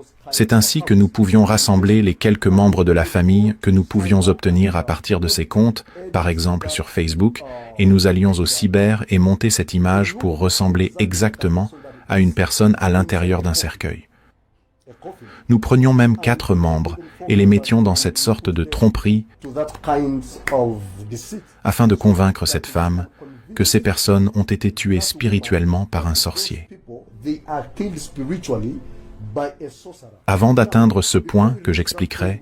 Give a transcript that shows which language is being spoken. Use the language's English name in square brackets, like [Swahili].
[French] C'est ainsi que nous pouvions rassembler les quelques membres de la famille que nous pouvions obtenir à partir de ces comptes, par exemple sur Facebook, et nous allions au cyber et monter cette image pour ressembler exactement à une personne à l'intérieur d'un cercueil. Nous prenions même 4 membres et les mettions dans cette sorte de tromperie [English] to that kind of deceit. [French] afin de convaincre cette femme que ces personnes ont été tuées spirituellement par un sorcier. [English] People, they are killed spiritually by a sorcerer. [French] Avant d'atteindre ce point que j'expliquerai,